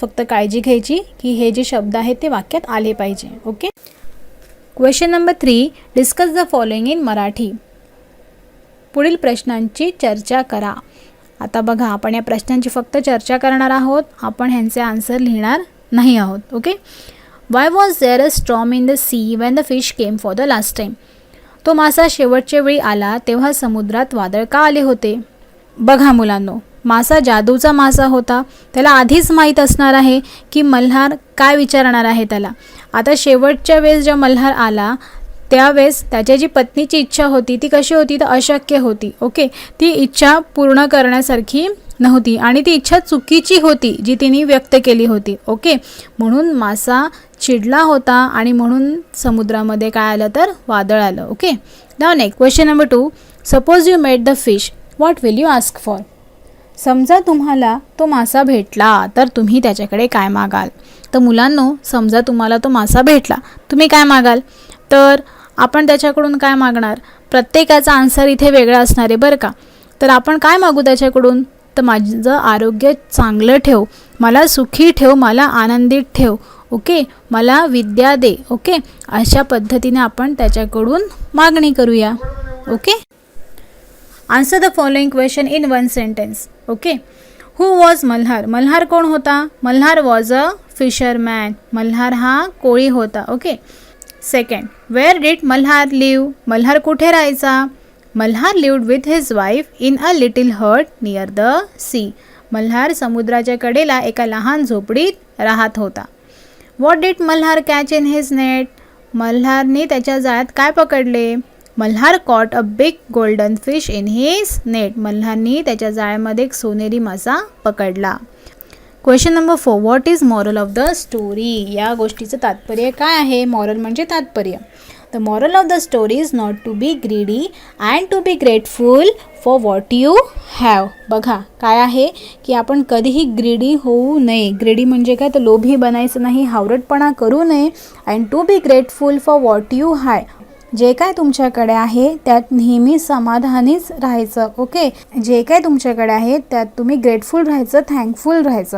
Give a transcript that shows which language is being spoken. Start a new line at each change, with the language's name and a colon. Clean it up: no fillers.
Marathi: फक्त काळजी घ्यायची की हे जे शब्द आहेत ते वाक्यात आले पाहिजे. Okay.
English: Question number 3. Discuss the following in Marathi.
Marathi: पुढील प्रश्नांची चर्चा करा. आता बघा, आपण या प्रश्नांची फक्त चर्चा करणार आहोत, आपण ह्यांचे आन्सर लिहिणार नाही आहोत. Okay.
English: Why was there a storm in the sea when the fish came for the last time.
Marathi: तो मासा शेवटच्या वेळी आला तेव्हा समुद्रात वादळ का आले होते. बघा मुलांनो, मासा जादूचा मासा होता. त्याला आधीच माहीत असणार आहे की मल्हार काय विचारणार आहे त्याला. आता शेवटच्या वेळेस जेव्हा मल्हार आला त्यावेळेस त्याच्या जी पत्नीची इच्छा होती ती कशी होती, तर अशक्य होती. ओके, ती इच्छा पूर्ण करण्यासारखी नव्हती आणि ती इच्छा चुकीची होती जी तिने व्यक्त केली होती. ओके, म्हणून मासा चिडला होता आणि म्हणून समुद्रामध्ये काय आलं, तर वादळ आलं.
English: Okay. Now next question number 2. Suppose you met the fish, what will you ask for.
Marathi: समजा तुम्हाला तो मासा भेटला तर तुम्ही त्याच्याकडे काय मागाल. तर मुलांनो, समजा तुम्हाला तो मासा भेटला, तुम्ही काय मागाल. तर आपण त्याच्याकडून काय मागणार, प्रत्येकाचा आन्सर इथे वेगळा असणार आहे बरं का. तर आपण काय मागू त्याच्याकडून, तर माझं आरोग्य चांगलं ठेव, मला सुखी ठेव, मला आनंदित ठेव. ओके, मला विद्या दे. ओके, अशा पद्धतीने आपण त्याच्याकडून मागणी करूया.
English: Okay. Answer the following question in one sentence. Okay. Who was Malhar.
Marathi: Malhar कोण होता.
English: Malhar was a fisherman.
Marathi: Malhar हा कोळी होता.
English: Okay. Second, where did Malhar live.
Marathi: Malhar कुठे राहायचा.
English: Malhar lived with his wife in a little hut near the sea.
Marathi: Malhar समुद्राच्या कडेला एका लहान झोपडीत राहत होता.
English: What did Malhar catch in his net.
Marathi: मल्हारने त्याच्या जाळ्यात काय पकडले.
English: Malhar caught a big golden fish in his net.
Marathi: मल्हारने त्याच्या जाळ्यामध्ये एक सोनेरी मासा पकडला.
English: Question number 4. What is moral of the story.
Marathi: या गोष्टीचं तात्पर्य काय आहे. मॉरल म्हणजे तात्पर्य.
English: The moral of the story is not to be greedy and to be grateful for what you have.
Marathi: बघा काय आहे की आपण कधीही ग्रीडी होऊ नये. ग्रीडी म्हणजे काय, तर लोभी बनायचं नाही, हावरटपणा करू नये.
English: And to be grateful for what you have.
Marathi: जे काय तुमच्याकडे आहे त्यात नेहमी समाधानीच राहायचं. ओके, जे काय तुमच्याकडे आहे त्यात तुम्ही ग्रेटफुल राहायचं, थँकफुल राहायचं.